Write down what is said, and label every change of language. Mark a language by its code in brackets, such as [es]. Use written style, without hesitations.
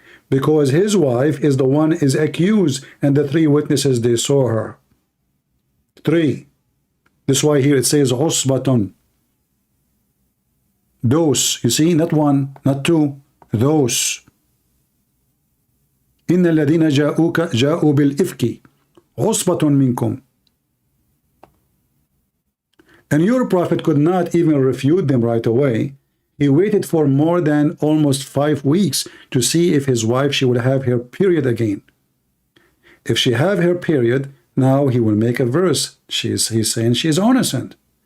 [en] Because his wife is the one is accused, and the 3 witnesses, they saw her. 3. This is why here it says, Usbatun. Those, you see, not 1, not 2, those. [ar] إن الذين جاءوا بالإفك عصبة منكم. [en] And your prophet could not even refute them right away. He waited for more than almost 5 weeks to see if his wife, she would have her period again. If she have her period, now he will make a verse. He's saying she is innocent.